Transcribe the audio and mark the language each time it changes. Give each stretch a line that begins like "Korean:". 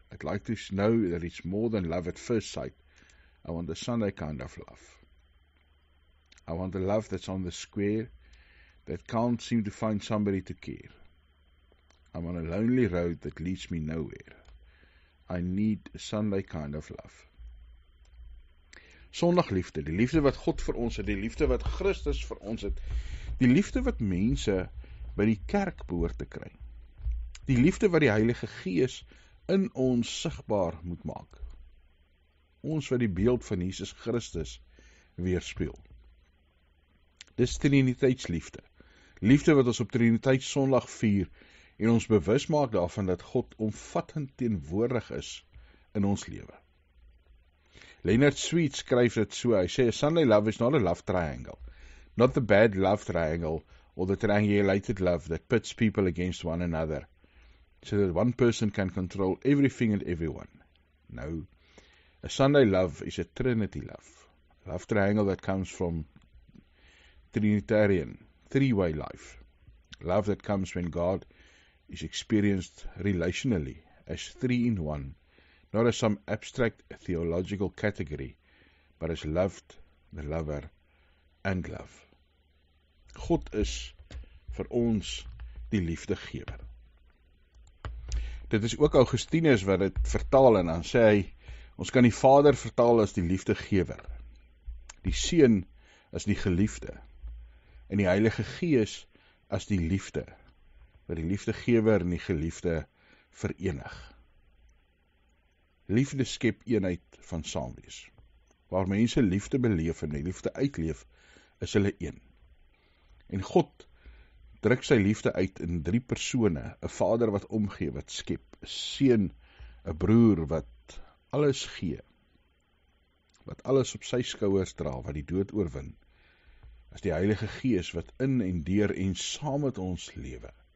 English: I'd like to know that it's more than love at first sight. I want a Sunday kind of love. I want a love that's on the square, that can't seem to find somebody to care. I'm on a lonely road that leads me nowhere. I need a Sunday kind of love.
Afrikaans: Sondagliefde, die liefde wat God vir ons het, die liefde wat Christus vir ons het, die liefde wat mense by die kerk behoort te kry, die liefde wat die Heilige Gees in ons sigbaar moet maak, ons wat die beeld van Jesus Christus weerspieël. Dis Triniteitsliefde, liefde wat ons op Triniteitssondag vier, en ons bewus maak daarvan dat God omvattend teenwoordig is in ons lewe.
English: Leonard Sweet
Afrikaans: skryf dit so, hy sê,
English: a Sunday love is not a love triangle, not the bad love triangle, or the triangulated love that pits people against one another, so that one person can control everything and everyone. No, a Sunday love is a Trinity love, a love triangle that comes from Trinitarian, three-way life, love that comes when God is experienced relationally as 3 in 1, not as some abstract theological category, but as loved, the lover, and love.
Afrikaans: God is vir ons die liefdegewer. Dit is ook Augustinus wat dit vertaal, en dan sê hy, ons kan die Vader vertaal as die liefdegewer, die Seun as die geliefde, en die Heilige Gees as die liefde, wat die liefdegewer en die geliefde verenig. Liefde skep eenheid van saamwees. Waar mense liefde beleef en die liefde uitleef, is hulle een. En God druk sy liefde uit in 3 persone, 'n Vader wat omgee, wat skep, 'n Seun, 'n broer wat alles gee, wat alles op sy skouers dra, wat die dood oorwin, as die Heilige Gees wat in en deur en saam met ons lewe.